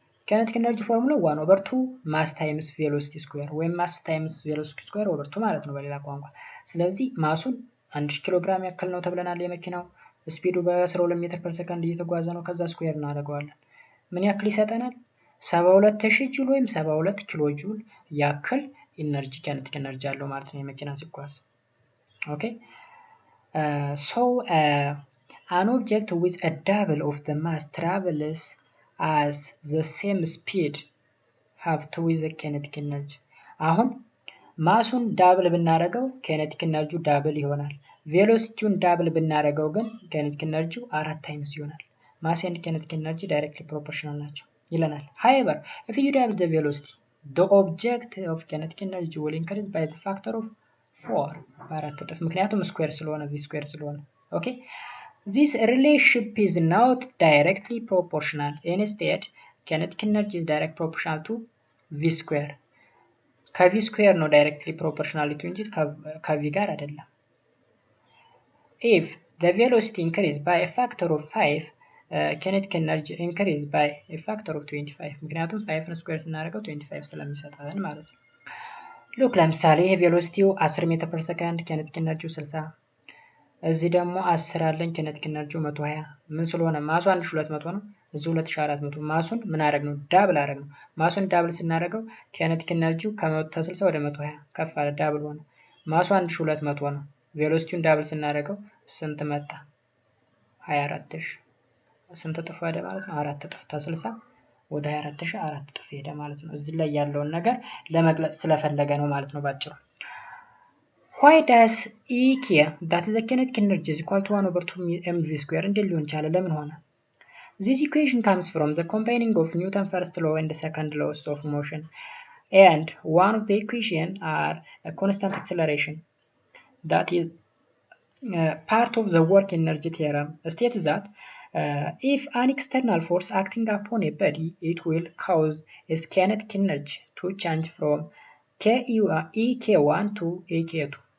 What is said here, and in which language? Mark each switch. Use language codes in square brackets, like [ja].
[am] kinetic energy ፎርሙላ 1/2 mass times velocity square ወይም [en] mass times velocity square over 2 [am] ማለት ነው በሌላ ቋንቋ። ስለዚህ ማሱን 1000 ኪሎ ግራም ያክል ነው ተብለናል። የመኪናው ስፒዱ በ12 ሜትር ፐር ሰከንድ እየተጓዘ ነው። ከዛ ስኩዌር እናደርገዋለን። ምን ያክል ይሰጠናል? 72000 ጁል ወይም 72 ኪሎ ጁል ያክል ኢነርጂ kinetic energy አለው ማለት ነው የመኪና ሲጓዝ። ኦኬ [en] so an object with a double of the mass travels as the same speed have to with the kinetic energy። [am] አሁን ማሱን ዳብል ብናረገው kinetic energy ዳብል ይሆናል። ቬሎሲቲውን ዳብል ብናረገው ግን kinetic energy 4 ታይምስ ይሆናል። [en] mass and kinetic energy directly proportional ናቸው ይለናል። however if you double the velocity the object of kinetic energy will increase by the factor of 4 [am] በአራት እጥፍ፣ ምክንያቱም ስኩዌር ስለሆነ v ስኩዌር ስለሆነ። [en] ኦኬ this relationship is not directly proportional. Instead kinetic energy is direct proportional to v square። [am] ከv square ነው directly proportionality እንጂ ከv ጋር አይደለም። [en] if the velocity increase by a factor of 5 kinetic energy increase by a factor of 25 [am] ምክንያቱም 5 ስኩዌር ስናደርገው 25 ስለሚሰጠን ማለት ነው። ሉክ ለምሳሌ ይሄ ቬሎሲቲው 10 ሜትር ፐር ሰከንድ kinetic energy 60፣ እዚህ ደግሞ 10 አለኝ kinetic energy 120። ምን ስለሆነ ማሱ 1200 ነው፣ እዚህ 2400። ማሱን ምን አደረግነው? ዳብል አደረግነው። ማሱን ዳብል ስናደርገው kinetic energy ከ160 ወደ 120 ከፍ አለ፣ ዳብል ሆነ። ማሱ 1200 ነው። ቬሎሲቲውን ዳብል ስናደርገው ስንት መጣ? 24000። ስንት እጥፍ ሄደ ማለት ነው? 4 እጥፍ። ከ60 ወደ 24000 4 እጥፍ ሄደ ማለት ነው። እዚህ ላይ ያለውን ነገር ለመግለጽ ስለፈለገ ነው ማለት ነው ባጭሩ። [en] why does EK that is the kinetic energy is equal to 1/2 mv square [am] እንዴት ሊሆን ቻለ? ለምን ሆነ? [en] this equation comes from the combining of Newton's first law and the second laws of motion, and one of the equation are a constant acceleration that is part of the work energy theorem states that if an external force acting upon a body it will cause its kinetic energy to change from EK1 to EK2.